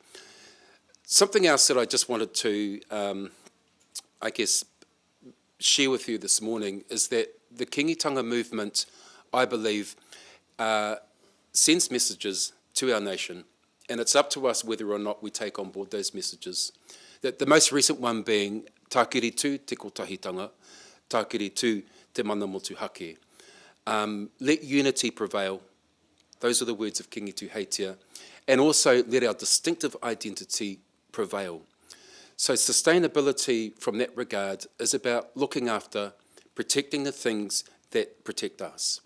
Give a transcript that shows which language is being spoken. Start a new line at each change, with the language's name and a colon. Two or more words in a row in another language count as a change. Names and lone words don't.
English: Something else that I just wanted to, I guess, share with you this morning is that the Kingitanga movement, I believe, sends messages to our nation, and it's up to us whether or not we take on board those messages. The most recent one being
Māori: tākiri tū te kotahitanga, tākiri tū te mana motu hake.
English: Let unity prevail. Those are the words of Kingi Tuheitia. And also let our distinctive identity prevail. So sustainability from that regard is about looking after, protecting the things that protect us.